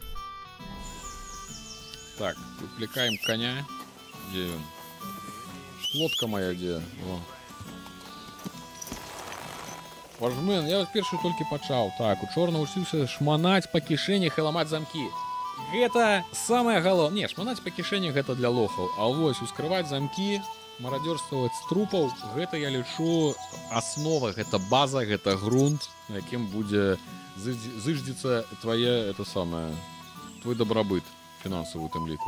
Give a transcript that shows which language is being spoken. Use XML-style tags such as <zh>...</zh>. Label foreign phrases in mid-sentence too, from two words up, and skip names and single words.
<uk>Так, викликаємо коня. Де він? Лодка моя де?</uk> <be>О. Важмен, я першы толькі пачаў. Так, учора навучыўся шманаць па кішэнях і ламаць замкі. Гэта самае галоўнае. Не, шманаць па кішэнях гэта для лохаў. А вось ускрываць замкі, марадзёрстваваць з трупаў, гэта я лічу аснова, гэта база, гэта грунт, на якім будзе зыждзецца твое, это самае, твой дабрабыт фінансавы у тым ліку.</be>